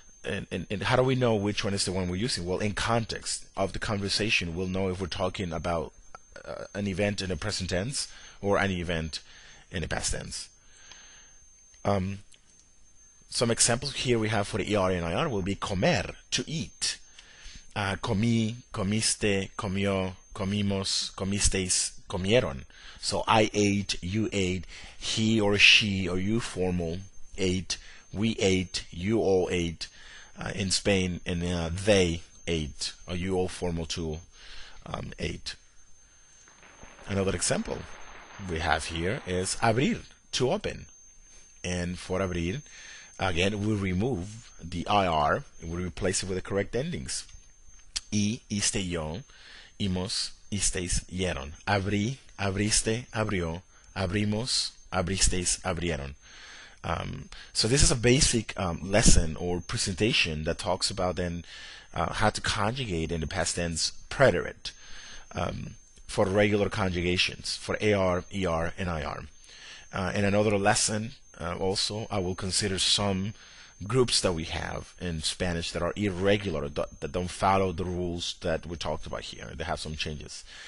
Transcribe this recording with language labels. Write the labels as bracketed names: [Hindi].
[English] And how do we know which one is the one we're using? Well, in context of the conversation, we'll know if we're talking about an event in the present tense or an event in the past tense. Some examples here we have for the ER and IR will be comer, to eat. [Spanish] Comí, comiste, comió, comimos, comisteis, comieron. [English] So I ate, you ate, he or she or you formal ate, we ate, you all ate. In Spain, and they ate, or you all formal too ate. Another example we have here is abrir, to open. And for abrir, again, we remove the IR and we replace it with the correct endings. [Spanish] Y, iste, yo, imos, isteis, yeron. Abrí, abriste, abrió, abrimos, abristeis, abrieron. [English] So this is a basic lesson or presentation that talks about then how to conjugate in the past tense preterit for regular conjugations for AR, ER, and IR. In another lesson, also, I will consider some groups that we have in Spanish that are irregular, that don't follow the rules that we talked about here. They have some changes.